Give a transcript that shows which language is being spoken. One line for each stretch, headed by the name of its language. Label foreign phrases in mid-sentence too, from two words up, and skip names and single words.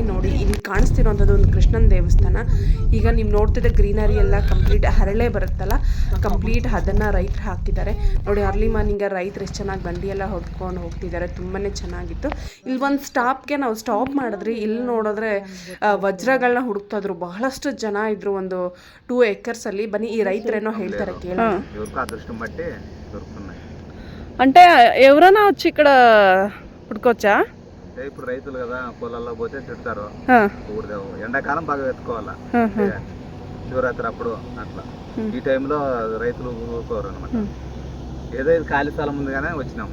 Kannada: ನೋಡಿ, ಇಲ್ಲಿ ಕಾಣಿಸ್ತಿರೋಂಥದ್ದು ಒಂದು ಕೃಷ್ಣನ ದೇವಸ್ಥಾನ. ಈಗ ನೀವು ನೋಡ್ತಿದ್ದ ಗ್ರೀನರಿ ಎಲ್ಲ ಕಂಪ್ಲೀಟ್ ಹರಳೆ ಬರುತ್ತಲ್ಲ, ಕಂಪ್ಲೀಟ್ ಅದನ್ನು ರೈತರು ಹಾಕಿದ್ದಾರೆ ನೋಡಿ.
English: early morning
Kannada: ರೈತರು ಎಷ್ಟು ಚೆನ್ನಾಗಿ ಬಂಡಿ ಎಲ್ಲ ಹೊತ್ಕೊಂಡು ಹೋಗ್ತಿದ್ದಾರೆ, ತುಂಬಾ ಚೆನ್ನಾಗಿತ್ತು. ಇಲ್ಲಿ ಒಂದು ಸ್ಟಾಪ್ಗೆ ನಾವು ಸ್ಟಾಪ್ ಮಾಡಿದ್ರಿ. ಇಲ್ಲಿ ನೋಡಿದ್ರೆ ವಜ್ರಗಳನ್ನ ಹುಡುಕ್ತಾಯಿದ್ರು, ಬಹಳಷ್ಟು ಜನ ಇದ್ರು. ಒಂದು 2 acres ಅಲ್ಲಿ. ಬನ್ನಿ, ಈ రైతరేనో ಹೇಳ್ತಾರೆ ಕೇಳಿ.
Telugu: అంటే ఎవరైనా వచ్చి ఇక్కడ పుట్టుకోవచ్చా? ఇప్పుడు రైతులు కదా, పొలాల్లో పోతే తిడతారు. ఎండాకాలం బాగా వెతుకోవాలా, శివరాత్రి అప్పుడు అట్లా. ఈ టైంలో రైతులు ఊరుకోరు అనమాట. ఏదో ఇది ఖాళీ స్థలం ఉంది కానీ వచ్చినాం.